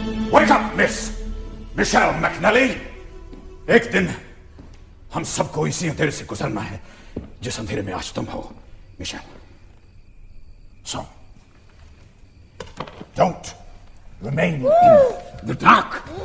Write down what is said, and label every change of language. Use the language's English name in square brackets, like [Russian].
[English] Wake up, Miss Michelle McNally. [Hindi] एक दिन हम सबको इसी अंधेरे से गुजरना है जिस अंधेरे में आज तुम हो, Michel. [English] So, don't remain in the dark.